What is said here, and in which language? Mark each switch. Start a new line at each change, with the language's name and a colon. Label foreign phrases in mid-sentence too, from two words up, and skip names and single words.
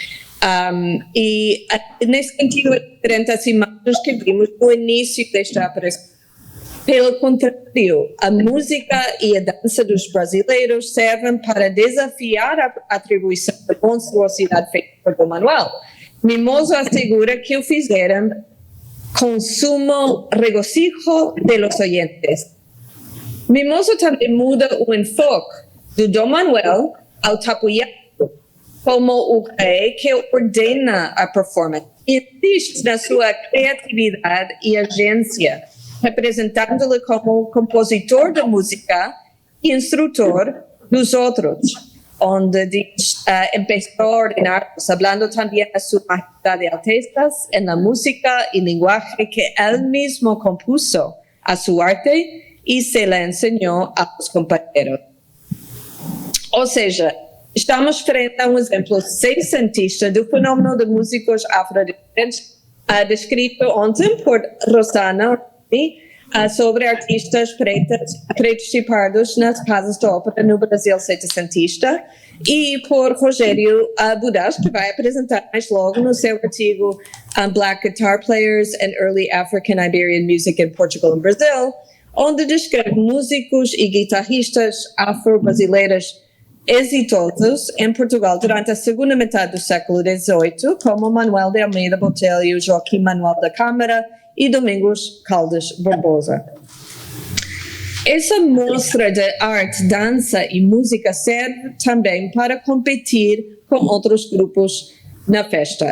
Portuguese: E nesse sentido é diferente as imagens que vimos no início desta apresentação. Pelo contrário, a música e a dança dos brasileiros servem para desafiar a atribuição da monstruosidade feita por Dom Manuel. Mimoso assegura que o fizeram com
Spanish: sumo regocijo de los oyentes.
Portuguese: Mimoso também muda o enfoque do Dom Manuel ao tapuiato, como o rei que ordena a performance, e insiste na sua criatividade e agência, representando-lhe como compositor da música e instrutor dos outros, onde diz,
Spanish: empezó a ordenar-los, hablando también a su majestad de altezas en la música y lenguaje que él mismo compuso a su arte y se la enseñó a los compañeros.
Portuguese: Ou seja, estamos frente a um exemplo seiscentista do fenômeno de músicos afrodescendentes, descrito ontem por Rosana sobre artistas pretos e pardos nas casas de ópera no Brasil setecentista, e por Rogério Budas, que vai apresentar mais logo no seu artigo Black Guitar Players and Early African Iberian Music in Portugal and Brazil, onde descreve músicos e guitarristas afro-brasileiros exitosos em Portugal durante a segunda metade do século XVIII, como Manuel de Almeida Botelho, Joaquim Manuel da Câmara e Domingos Caldas Barbosa. Essa mostra de arte, dança e música serve também para competir com outros grupos na festa.